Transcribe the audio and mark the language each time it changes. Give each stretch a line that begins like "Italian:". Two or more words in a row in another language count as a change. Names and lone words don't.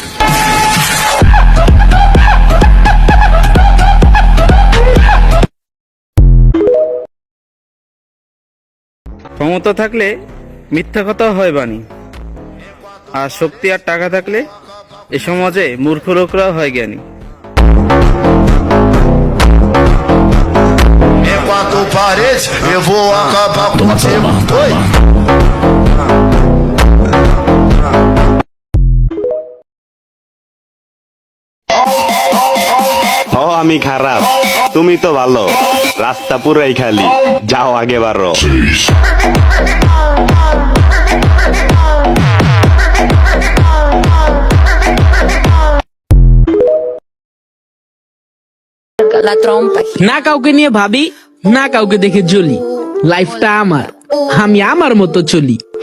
Bangla: ক্ষমতা থাকলে মিথ্যা কথা হয় বাণী, আর শক্তি আর টাকা থাকলে এ সমাজে মূর্খ লোকরাও হয় জ্ঞানী।
Portuguese: Quatro paredes, eu vou acabar com você. Oi.
Bangla: ও আমি খারাপ, তুমি তো ভালো, রাস্তা পুরাই খালি, যাও আগে বাড়ো। না কাউকে নিয়ে ভাবি, না কাউকে দেখে জ্বলি, লাইফটা আমার, আমি আমার মতো চলি।